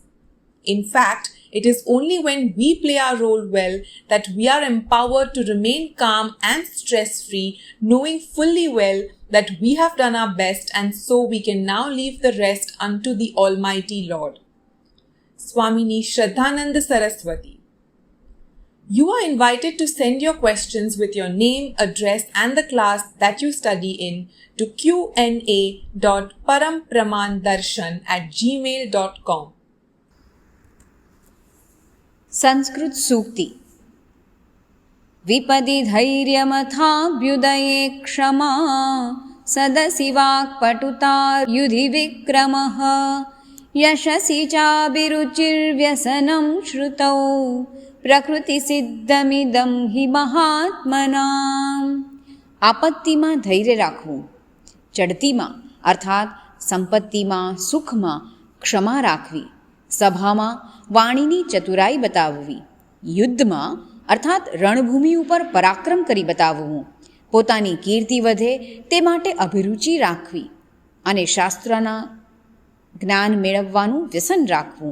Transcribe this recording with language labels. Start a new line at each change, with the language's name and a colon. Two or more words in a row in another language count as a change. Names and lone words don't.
English: In fact, it is only when we play our role well that we are empowered to remain calm and stress-free, knowing fully well that we have done our best and so we can now leave the rest unto the Almighty Lord. Swamini Shraddhananda Saraswati. You are invited to send your questions with your name, address and the class that you study in to qa.parampramandarshan@gmail.com.
Sanskrit: संस्कृत सूक्ति विपदि धैर्यमथाभ्युदये क्षमा सदसि वाक्पटुता युधि विक्रमः यशसि चाभिरुचिर्व्यसनं श्रुतौ પ્રકૃતિસિદ્ધમિદં હિ મહાત્મનામ.
Gujarati: આપત્તિમાં ધૈર્ય રાખવું, ચડતીમાં અર્થાત સંપત્તિમાં, સુખમાં ક્ષમા રાખવી, સભામાં વાણીની ચતુરાઈ બતાવવી, યુદ્ધમાં અર્થાત રણભૂમિ ઉપર પરાક્રમ કરી બતાવવું, પોતાની કીર્તિ વધે તે માટે અભિરુચિ રાખવી અને શાસ્ત્રના જ્ઞાન મેળવવાનું વ્યસન રાખવું.